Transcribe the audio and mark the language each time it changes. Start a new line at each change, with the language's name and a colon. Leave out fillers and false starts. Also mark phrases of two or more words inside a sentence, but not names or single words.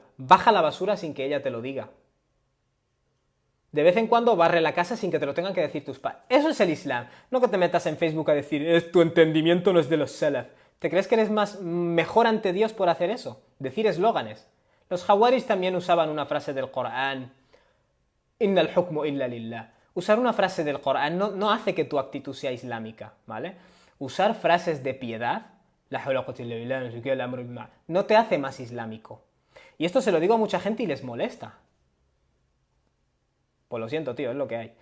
Spanish: Baja la basura sin que ella te lo diga. De vez en cuando barre la casa sin que te lo tengan que decir tus padres. Eso es el Islam. No que te metas en Facebook a decir, tu entendimiento no es de los salaf. ¿Te crees que eres mejor ante Dios por hacer eso? Decir eslóganes. Los jawaris también usaban una frase del Corán.
Arabic: إن الحكم إلا لله.
Spanish: Usar una frase del Corán no hace que tu actitud sea islámica, ¿vale? Usar frases de piedad
Arabic: لا حول ولا قوة إلا بالله,
Spanish: no sé qué, el
Arabic: الأمر بالمعروف.
Spanish: No te hace más islámico. Y esto se lo digo a mucha gente y les molesta. Pues lo siento, tío, es lo que hay.